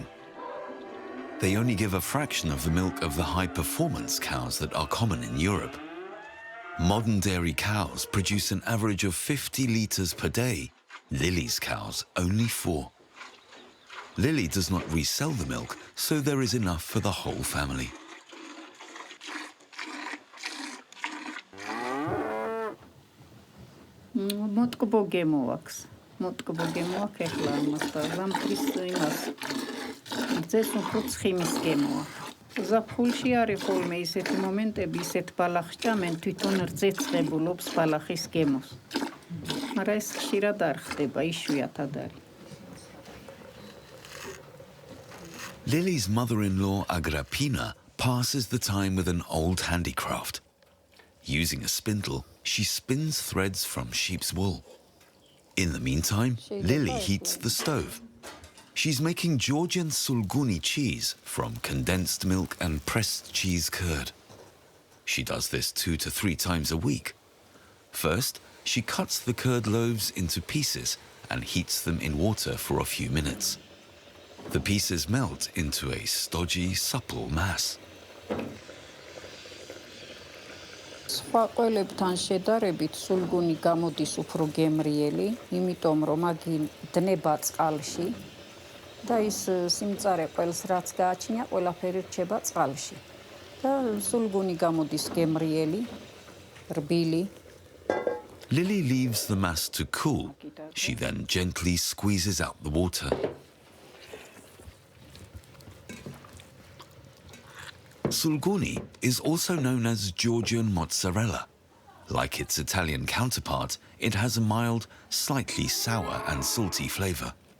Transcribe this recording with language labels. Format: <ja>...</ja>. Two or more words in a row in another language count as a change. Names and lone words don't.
<en>They only give a fraction of the milk of the high-performance cows that are common in Europe. Modern dairy cows produce an average of 50 litres per day. Lily's cows only 4. Lily does not resell the milk, so there is enough for the whole family.</en> <ka>მოტკბო გემოაქვს. მოტკბო გემოაქვს ეხლა ამას და ზამთრის იმას. ძეს უფრო ცხიმის გემოა. ზაფხულში არის ხოლმე ისეთი მომენტები, ისეთ ბალახს ჭამენ, თვითონ რძეცხებულობს ბალახის გემოს. მაგრამ ეს ხშირად არ ხდება, იშვიათად არის.</ka> <en>Lily's mother-in-law, Agrapina, passes the time with an old handicraft. Using a spindle, she spins threads from sheep's wool. In the meantime, Lily heats the stove. She's making Georgian sulguni cheese from condensed milk and pressed cheese curd. She does this 2 to 3 times a week. First, she cuts the curd loaves into pieces and heats them in water for a few minutes. The pieces melt into a stodgy, supple mass.</en> <ka>სხვა ყველებთან შედარებით სულგუნი გამოდის უფრო გემრიელი, იმიტომ რომ მაგი დნება წყალში და ის სიმწარე ყველს რაც გააჩნია, ყველაფერი რჩება წყალში. და სულგუნი გამოდის გემრიელი, რბილი.</ka> <en>Lily leaves the mass to cool. She then gently squeezes out the water. Sulguni is also known as Georgian mozzarella. Like its Italian counterpart, it has a mild, slightly sour and salty flavor.</en>